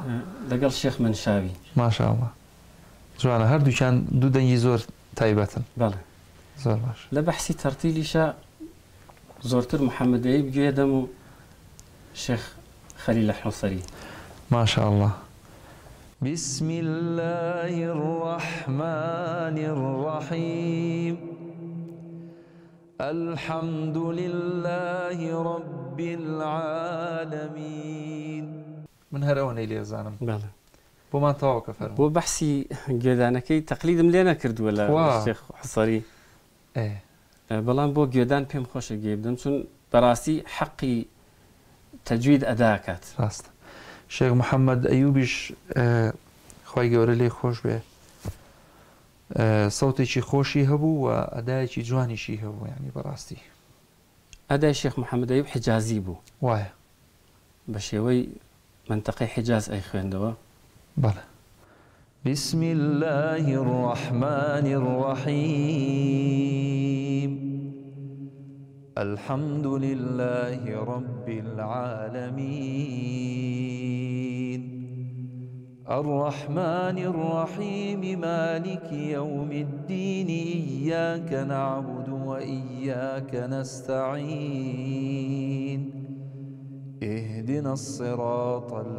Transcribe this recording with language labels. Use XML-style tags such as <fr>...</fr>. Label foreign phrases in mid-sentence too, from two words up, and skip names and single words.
<ckb>لەگەڵ شێخ منشاوی. ماشاءالله جوانە. هەردووکیان دوو دەنگی زۆر تایبەتن. بەڵێ زۆر باش. لە بەحسی تەرتیلیشە زۆرتر محەممەدەیب گوێ دەم و شێخ خەلیل حوسەری. ماشاءالله.</ckb> <ar>بسم الله الرحمن الرحيم. الحمد لله رب العالمين.</ar> <ckb>من هەرەوەی لێ زانم. بەڵێ. بۆمان تەواوکە فەرموو. بۆ بەحسی گوێدانەکەی تەقلیدم لێ نەکردووە لە شێخ حوسەری. بەڵام بۆ گوێدان پێم خۆشە گوێ بدەم چون بەڕاستی حەقی تەجوید ئەداکات. ڕاستە. شێخ محەممەد ئەیوبیش خی گەورە لێ خۆش بێ سەوتێکی خۆشی هەبوو و ئەدایەکی جوانیشی هەبوو، ینی بەڕاستی ئەدای شێخ محەممەد ئەیوب حجازی بوو، وایە بە شێوەی منطقەی حجاز ئەی خوێندەوە. بەڵێ.</ckb> <ar>بسم الله الرحمن الرحيم الحمد لله رب العالمين الرحمن الرحيم مالك يوم الدين إياك نعبد وإياك نستعين اهدنا الصراط</ar>